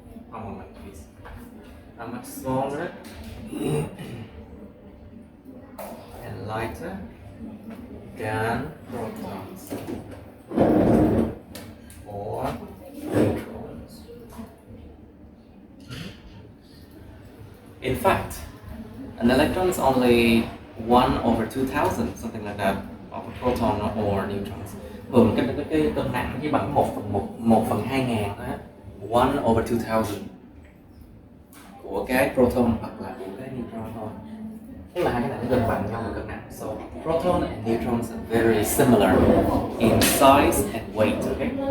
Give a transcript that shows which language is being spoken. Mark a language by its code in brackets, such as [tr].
[en] One moment, please. Are much smaller and lighter than protons or neutrons. In fact, an electron is only 1/2000, something like that, of a proton or neutrons. [vi] Thường cái cân nặng chỉ bằng 1/2000 thôi á, 1/2000 của cái proton hoặc là của cái neutron thôi. Tức là hai cái này nó gần bằng nhau về cân nặng. [en] So proton and neutrons are very similar in size and weight. Okay.